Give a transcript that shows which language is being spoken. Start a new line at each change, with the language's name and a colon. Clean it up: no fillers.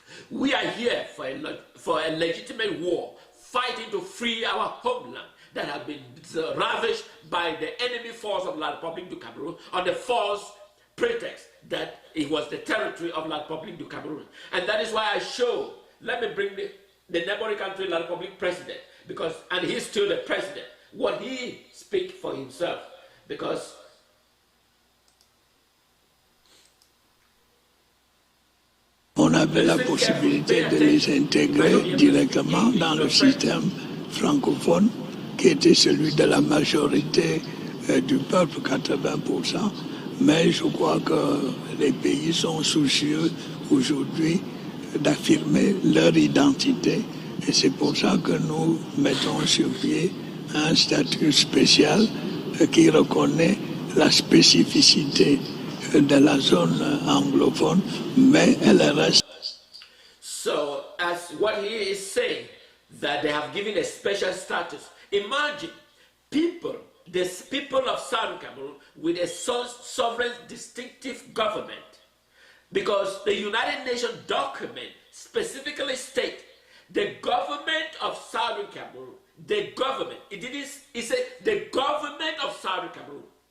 English: We are here for a legitimate war, fighting to free our homeland that has been ravished by the enemy force of La Republique du Cameroon on the false pretext that it was the territory of La Republique du Cameroon. And that is why I show, let me bring the neighboring country La Republique president, and he's still the president, what he speaks for himself, because
French: on avait la possibilité de les intégrer directement dans le système francophone qui était celui de la majorité du peuple, 80%. Mais je crois que les pays sont soucieux aujourd'hui d'affirmer leur identité. Et c'est pour ça que nous mettons sur pied un statut spécial qui reconnaît la spécificité de la zone anglophone, mais elle reste.
English: So, as what he is saying, that they have given a special status. Imagine the people of Southern Cameroon with a sovereign distinctive government, because the United Nations document specifically state the government of Southern Cameroon, the government, it said the government of Southern Cameroon,